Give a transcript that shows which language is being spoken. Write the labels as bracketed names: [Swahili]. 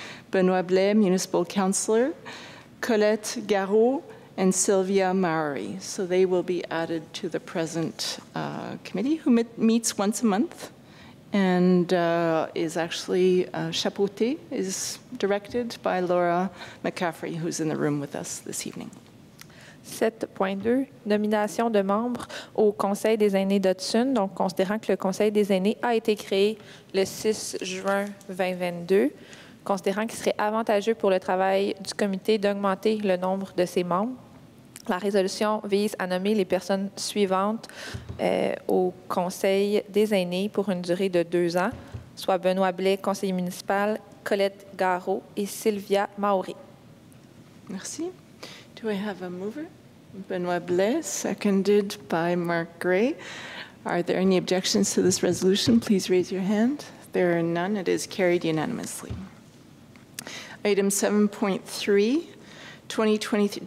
[English] Benoit Blais, Municipal Councillor, Colette Garot, and Sylvia Maury. So they will be added to the present committee, who meets once a month and is actually chapeauté, is directed by Laura McCaffrey, who's in the room with us this evening. [French] 7.2, nomination de membres au Conseil des aînés d'Hudson. Donc, considérant que le Conseil des aînés a été créé le 6 juin 2022, considérant qu'il serait avantageux pour le travail du comité d'augmenter le nombre de ses membres, la résolution vise à nommer les personnes suivantes au Conseil des aînés pour une durée de 2 ans, soit Benoit Blais, conseiller municipal, Colette Garot et Sylvia Maury. Merci. [English] Do I have a mover? Benoit Blais, seconded by Mark Gray. Are there any objections to this resolution? Please raise your hand. There are none. It is carried unanimously. Item 7.3, 2023.